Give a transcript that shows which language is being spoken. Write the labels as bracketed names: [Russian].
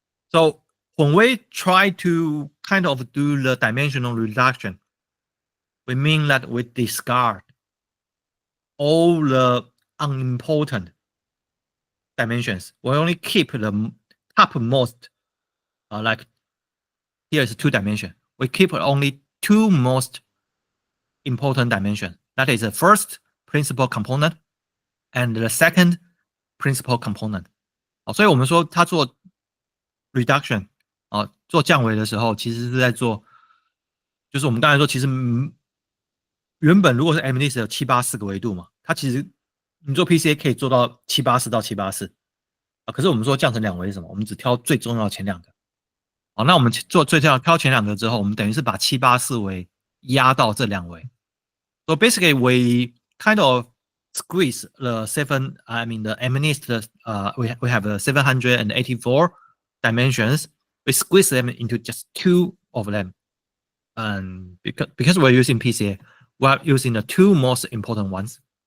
[English] So when we try to kind of do the dimensional reduction, we mean that we discard all the unimportant dimensions. We only keep the topmost, like here is 2-dimension. We keep only 2 most important dimensions. That is the first principal component and the second principal component. [Chinese] 所以我们说它做 reduction 做降维的时候，其实是在做，就是我们刚才说，其实原本如果是 MNIST 有784个维度嘛，它其实你做 PCA 可以做到784到784可是我们说降成2维是什么？我们只挑最重要的前2个。那我们做挑前2个之后，我们等于是把784维压到这2维。 [English] So basically, we kind of squeeze the MNIST. We have 784 dimensions. We squeeze them into just 2 of them. And because we're using PCA, we're using the two most important ones.